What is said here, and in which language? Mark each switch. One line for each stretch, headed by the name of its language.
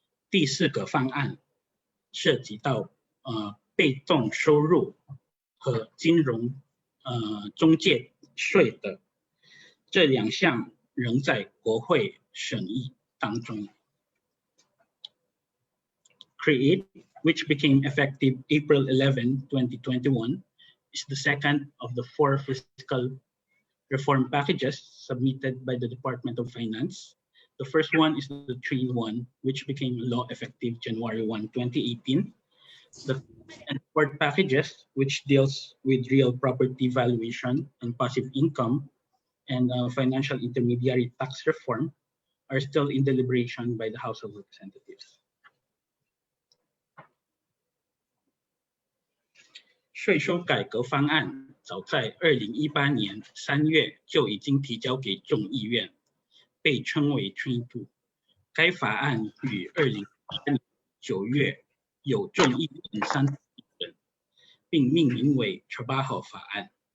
Chinese: 第4个方案涉及到被动收入和金融中介税的，这2项仍在国会审议当中。
English: CREATE, which became effective April 11, 2021, is the second of the 4 fiscal reform packages submitted by the Department of Finance. The first one is the Train 1, which became law effective January 1, 2018. The fourth packages, which deals with real property valuation and passive income and financial intermediary tax reform, are still in deliberation by the House of Representatives.
Chinese: 税收改革方案早在2018年3月就已经提交给众议院，被称为 Train 2。该法案于2018年9月有众议院3次议决，并命名为 Trabajo 法案。